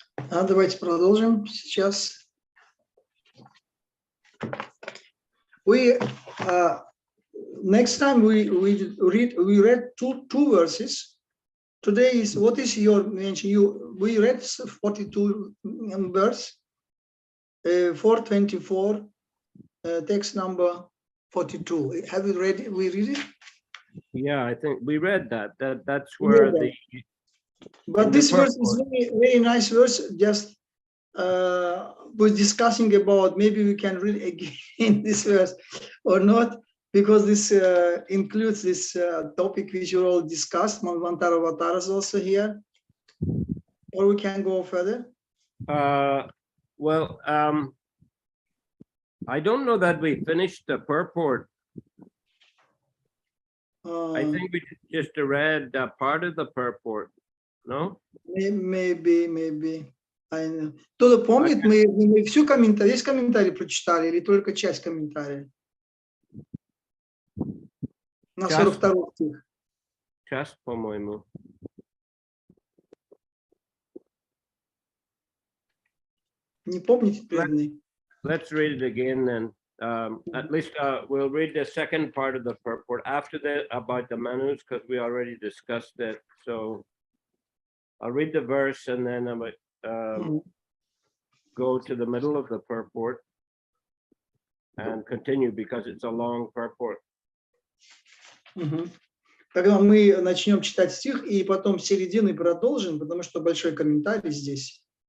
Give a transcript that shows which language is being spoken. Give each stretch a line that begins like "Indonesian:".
Russian: Давайте продолжим сейчас.
English: We next time we read two verses. Today is what is your mention? We read 42 verse 424 text number 42. Have you read it? We read it? Yeah, I think we read that. That's where the. But this verse is very, very nice verse. Just was discussing about maybe we can read again this verse or not, because this includes this topic which you all discussed. Manvantara Avatar is also here. Or we can go further. Well, I don't know that we finished the purport. I think we just read part of the purport. No? Maybe.
Russian: Кто-то помнит, мы всю комментарий, весь комментарий прочитали или только часть комментария? На 42 стих. Часть, по-моему. Не помните, преданный?
English: Let's read it again then. At least we'll read the second part of the purport after that about the manus, because we already discussed it. So I'll read the verse and then I might go to the middle of the purport and continue because it's a long purport.
Russian: Тогда мы начнем читать стих и потом с середины продолжим, потому что большой комментарий здесь.